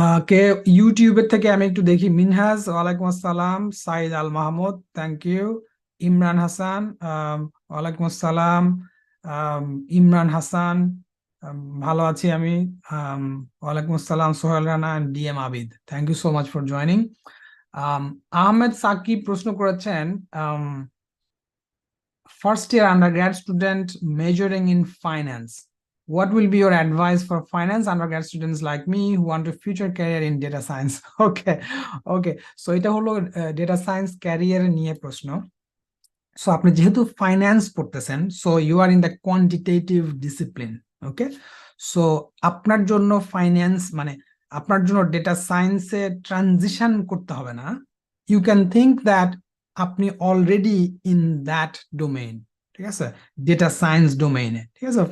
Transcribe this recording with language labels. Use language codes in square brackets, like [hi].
[bn] কে ইউটিউবের থেকে আমি একটু দেখি। মিনহাজ, ওয়ালাইকুম আসসালাম। Saeed Al Mahmud, thank you. ইমরান হাসান, ওয়ালাইকুম আসসালাম। ইমরান হাসান, ভালো আছি আমি। ওয়ালাইকুম আসসালাম। Sohel Rana, DM Abid, thank you so much for joining. Ahmed Shakib প্রশ্ন করেছেন, [en] first year undergrad student majoring in finance, what will be your advice for finance undergrad students like me who want a future career in data science? [bn] Okay, okay, so এটা হলো data science career নিয়ে প্রশ্ন। So আপনি যেহেতু finance পড়তেছেন, [en] So you are in the quantitative discipline. [bn] Okay, so আপনার জন্য finance মানে আপনার জন্য ডেটা সায়েন্সে ট্রানজিশন করতে হবে না। [en] you can think that [bn] আপনি অলরেডি ইন দ্যাট ডোমেইন, ঠিক আছে, ডেটা সায়েন্স ডোমেইনে, ঠিক আছে।